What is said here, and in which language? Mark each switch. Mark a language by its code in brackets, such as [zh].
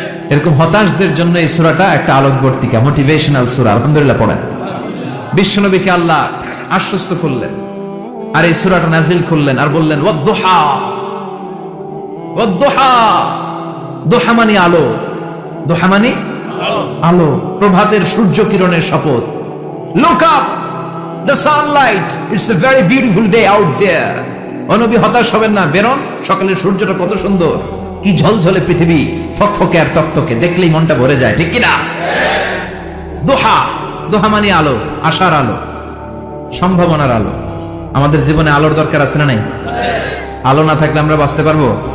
[bn] এরকম হতাশদের জন্য এই সূরাটা একটা আলোকবর্তিকা, মোটিভেশনাল সূরা। আলহামদুলিল্লাহ পড়েন। বিশ্বনবীকে আল্লাহ আশ্বস্ত করলেন আর এই সূরাটা নাজিল করলেন আর বললেন ওয়াদ-দুহা। ওয়াদ-দুহা, দুহা মানে আলো, দুহা মানে আলো, প্রভাতের সূর্য কিরণের শপথ। [en] Look up, the sunlight, it's a very beautiful day out there. [bn] ও নবী হতাশ হবেন না, বেরোন, সকালের সূর্যটা কত সুন্দর, কি ঝলঝলে পৃথিবী, ফকফকে আর তকতকে, দেখলেই মনটা ভরে যায়, ঠিক কি না? দোহা, দোহা মানে আলো, আশার আলো, সম্ভাবনার আলো। আমাদের জীবনে আলোর দরকার আছে না নাই? আলো না থাকলে আমরা বাঁচতে পারবো?